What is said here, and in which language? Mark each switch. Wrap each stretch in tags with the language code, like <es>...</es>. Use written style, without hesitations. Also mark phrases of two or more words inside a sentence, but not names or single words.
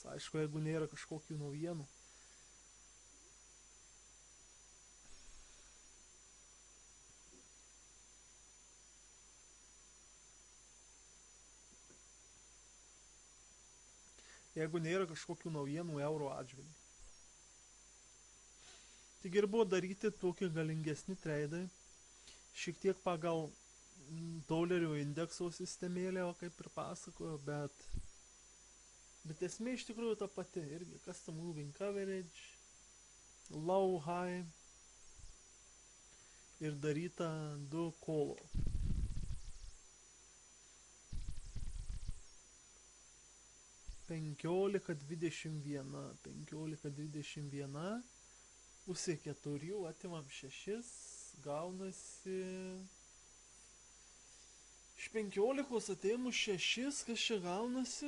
<lt>Aišku, jeigu nėra kažkokių naujienų. Jeigu nėra kažkokių naujienų euro atžvilgių. Tik ir buvo daryti tokie galingesni treidai, šiek tiek pagal dolerio indekso sistemėlę, kaip ir pasakojo, bet esmė iš tikrųjų ta pati, irgi</lt> <en>custom moving coverage, low, high</en> <lt>ir daryta 2 kolo. Penkiolika 21, pusė 4, atimam 6, gaunasi iš 15 atėmus 6, kas čia gaunasi?</lt>